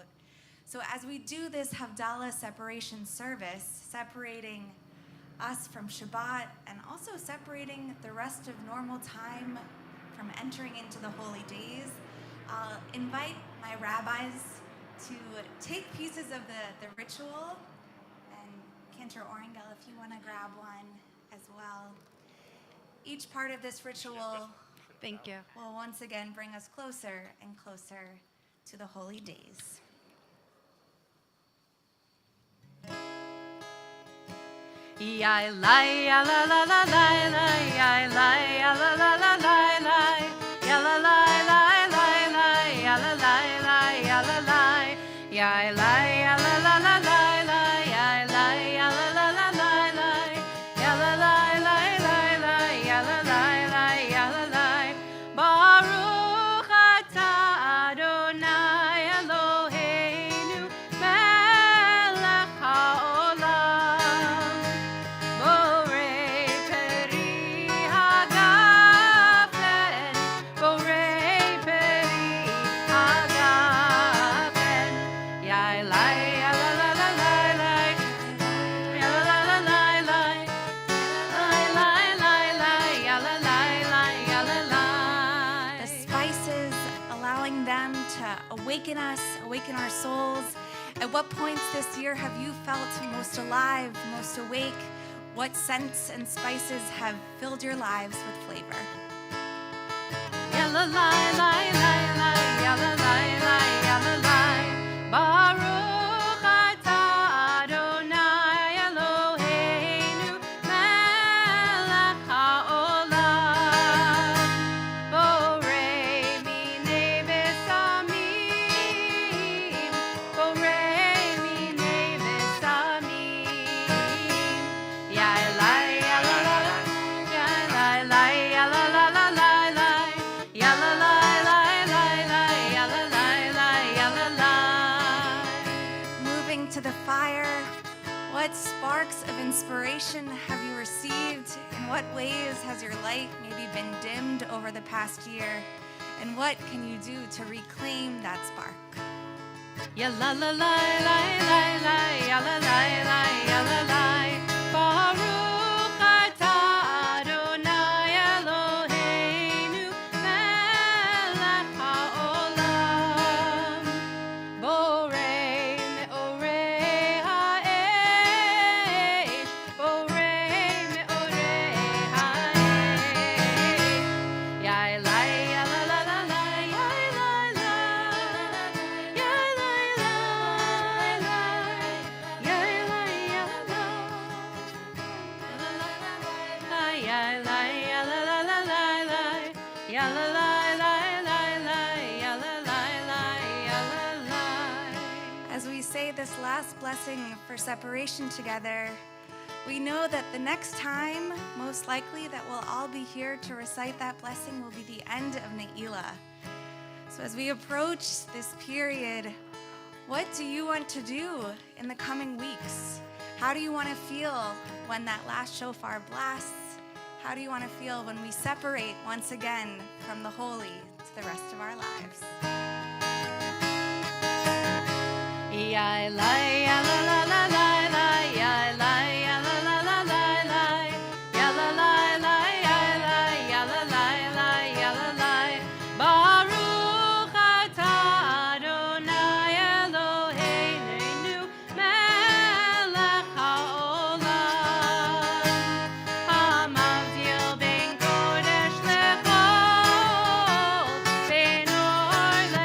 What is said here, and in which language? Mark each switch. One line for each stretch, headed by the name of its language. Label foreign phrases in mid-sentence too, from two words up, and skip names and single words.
English: So as we do this Havdalah separation service, separating us from Shabbat and also separating the rest of normal time from entering into the holy days, I'll invite my rabbis to take pieces of the ritual, and Cantor Orangel, if you want to grab one as well. Each part of this ritual, Thank you. will once again bring us closer and closer to the holy days. Ya la ya la la la la la ya la ya la la la la la ya la la la la la ya la la la ya la la ya la ya la la la la la ya la ya la la la la la ya la la la la la ya la la la ya la la
Hebrew: ברוך אתה ה' אלהינו מלך העולם בורא פרי הגפן, בורא פרי הגפן. Ya lai, ya la la la la la, ya la la la la la, lai lai lai lai, ya la lai lai, ya la lai.
English: The spices, allowing them to awaken us, awaken our souls. At what points this year have you felt most alive, most awake? What scents and spices have filled your lives with flavor? Ya la lai lai lai lai, ya la lai lai, ya la lai.
Hebrew: ברוך אתה ה' אלהינו מלך העולם בורא מיני בשמים בורא מיני בשמים ya lai ya la la la ya lai lai ya la la la la la ya la la la la la ya la la la ya la la
English: inspiration have you received? In what ways has your light maybe been dimmed over the past year? And what can you do to reclaim that spark? Ya la la la la la la, ya la la la, ya la la.
Hebrew: ברוך אתה ה' אלהינו מלך העולם, בורא מאורי האש, בורא מאורי האש. Ya Elai, ya la la la la, ya Elai la, ya Elai la, ya Elai ya la, ya Elai ya la la la la la, ya la la la la la, ya la la la, ya la la.
English: As we say this last blessing for separation together, we know that the next time, most likely, that we'll all be here to recite that blessing will be the end of Ne'ilah. So as we approach this period, what do you want to do in the coming weeks? How do you want to feel when that last shofar blasts? How do you want to feel when we separate once again from the holy to the rest of our lives? Ya Elai, ya la la la la la, ya Elai, ya la la la la la, ya la la la, ya Elai, ya la la la, ya la la.
Hebrew: ברוך אתה ה' אלהינו מלך העולם, המבדיל בין קודש לחול, בין אור